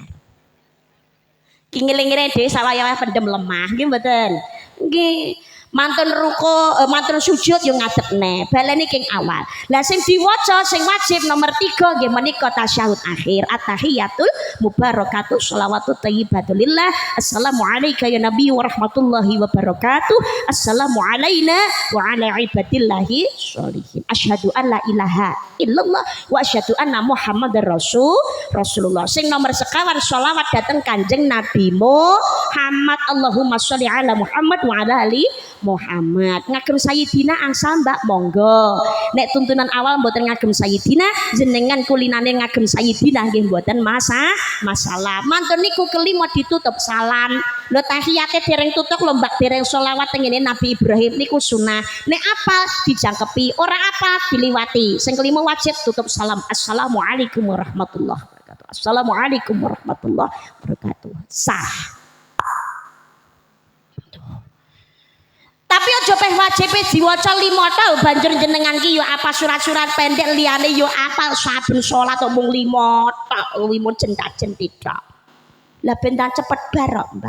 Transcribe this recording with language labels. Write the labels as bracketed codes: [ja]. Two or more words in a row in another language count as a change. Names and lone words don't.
[jv] Ki ngeling-eling dhewe sawaya pendem lemah nggih mboten. Nggih. Mantun ruko, mantun sujud yo ngadepne. Baleni king awal. Lah sing diwaca sing wajib nomor 3 nggih menika tasyahud akhir. [ar] التحيات المباركات الصلوات الطيبات لله. السلام عليك يا نبي ورحمة الله وبركاته. السلام علينا وعلى عباد الله الصالحين. أشهد أن لا إله إلا الله وأشهد أن محمدا رسول الله. [jv] Sing nomor sekawan sholawat dateng Kanjeng Nabi Muhammad. [ar] اللهم صل على محمد وعلى آل محمد. [jv] Ngagem Sayyidina angsal mbak monggo. Nek tuntunan awal mboten ngagem Sayyidina, jenengan kulinane ngagem Sayyidina nggih mboten masalah. Mantun niku kelima ditutup salam. Lho tahiyate dereng tutup lho mbak dereng selawat tengene Nabi Ibrahim niku sunah. Nek apal dijangkepi, ora apal diliwati. Sing kelima wajib tutup salam. [ar] السلام عليكم ورحمة الله وبركاته. السلام عليكم ورحمة الله وبركاته. [jv] Sah. Tapi aja peh wajib diwaca 5 ta banjur jenengan ki yo apa surat-surat pendek liyane yo apal saben salat mung 5 tok wimo jentak-jentik tok. Lah ben cepet barok, Mbak.